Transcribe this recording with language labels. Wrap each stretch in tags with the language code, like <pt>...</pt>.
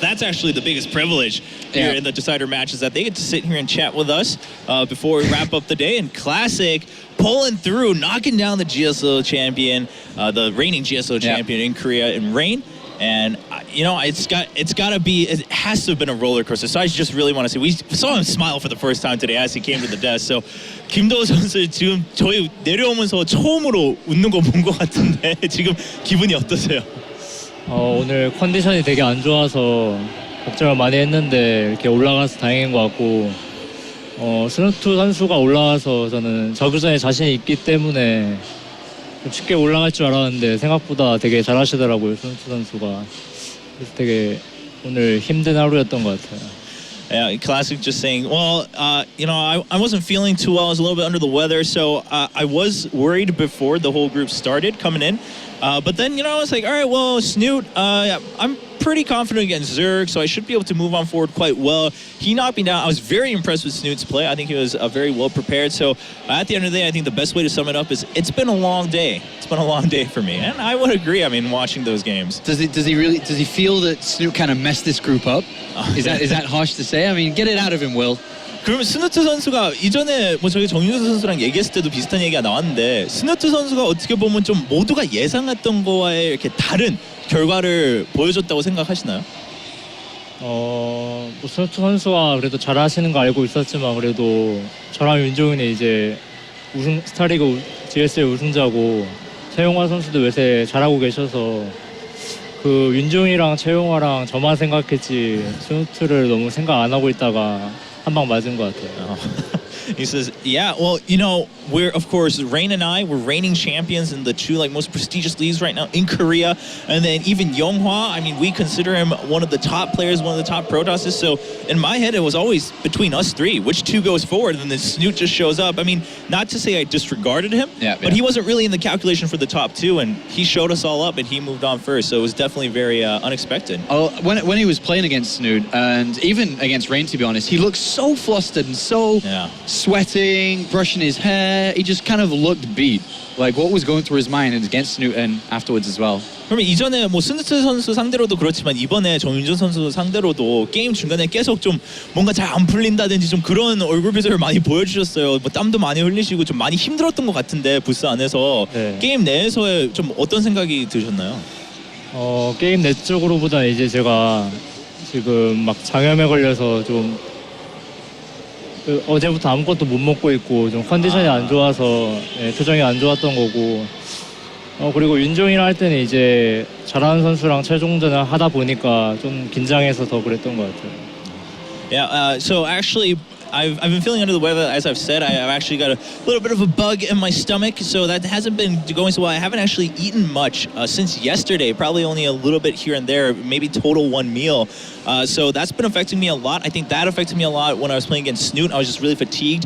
<en>That's actually the biggest privilege here in the Decider matches, that they get to sit here and chat with us before we wrap up the day. And Classic pulling through, knocking down the GSO champion, the reigning GSO champion in Korea in Rain. And you know, it has to have been a roller coaster. So I just really want to say, we saw him smile for the first time today as he came to the desk.</en> <ko>So 김도호 선수 지금 저희 내려오면서 처음으로 웃는 거 본 것 같은데 지금 기분이 어떠세요? 오늘 컨디션이 되게 안 좋아서 걱정을 많이 했는데 이렇게 올라가서 다행인 것 같고, 스누트 선수가 올라와서 저는 저그전에 자신이 있기 때문에 쉽게 올라갈 줄 알았는데 생각보다 되게 잘하시더라고요, 스누트 선수가. 그래서 되게 오늘 힘든 하루였던 것 같아요.</ko> <en>Yeah, Classic just saying, well, you know, I wasn't feeling too well. I was a little bit under the weather, so I was worried before the whole group started coming in. But then, you know, I was like, all right, well, Snoot, I'm pretty confident against Zerg, so I should be able to move on forward quite well. He knocked me down. I was very impressed with Snoot's play. I think he was very well prepared. So at the end of the day, I think the best way to sum it up is it's been a long day. It's been a long day for me, and I would agree. I mean, watching those games. Does he feel that Snoot kind of messed this group up? Is that harsh to say? I mean, get it out of him, Will.</en> <ko>그러면 스누트 선수가 이전에 뭐 저희 정윤수 선수랑 얘기했을 때도 비슷한 얘기가 나왔는데, 스누트 선수가 어떻게 보면 좀 모두가 예상했던 거와의 이렇게 다른 결과를 보여줬다고 생각하시나요? 뭐 스누트 선수가 그래도 잘하시는 거 알고 있었지만, 그래도 저랑 윤종윤이 이제 스타리그 GSL 우승자고 최용화 선수도 요새 잘하고 계셔서 그 윤종이랑 최용화랑 저만 생각했지 스누트를 너무 생각 안 하고 있다가 한 방 맞은 것 같아요.</ko> <en>He says, yeah, well, you know, we're, of course, Rain and I, we're reigning champions in the two most prestigious leagues right now in Korea. And then even Yonghwa, I mean, we consider him one of the top players, one of the top Protosses. So in my head, it was always between us three, which two goes forward, and then Snoot just shows up. I mean, not to say I disregarded him, but he wasn't really in the calculation for the top two, and he showed us all up, and he moved on first. So it was definitely very unexpected. Oh, when he was playing against Snoot, and even against Rain, to be honest, he looked so flustered and so sweating, brushing his hair. He just kind of looked beat. Like what was going through his mind against Newton afterwards as well.</en> <ko>그러면 이전에 뭐 스누트 선수 상대로도 그렇지만 이번에 정윤준 선수 상대로도 게임 중간에 계속 좀 뭔가 잘 안 풀린다든지 좀 그런 얼굴 표정을 많이 보여주셨어요. 뭐 땀도 많이 흘리시고 좀 많이 힘들었던 것 같은데 부스 안에서 네. 게임 내에서의 좀 어떤 생각이 드셨나요? 게임 내적으로보다 이제 제가 지금 막 장염에 걸려서 좀 어제부터 아무것도 못 먹고 있고 좀 컨디션이 안 좋아서 표정이 안 좋았던 거고 그리고 윤종이랑 할 때는 이제 잘하는 선수랑 최종전을 하다 보니까 좀 긴장해서 더 그랬던 것 같아요.</ko> <en>Yeah, so actually I've been feeling under the weather, as I've said. I've actually got a little bit of a bug in my stomach, so that hasn't been going so well. I haven't actually eaten much since yesterday, probably only a little bit here and there, maybe total one meal. So that's been affecting me a lot. I think that affected me a lot when I was playing against Snoot. I was just really fatigued.</en>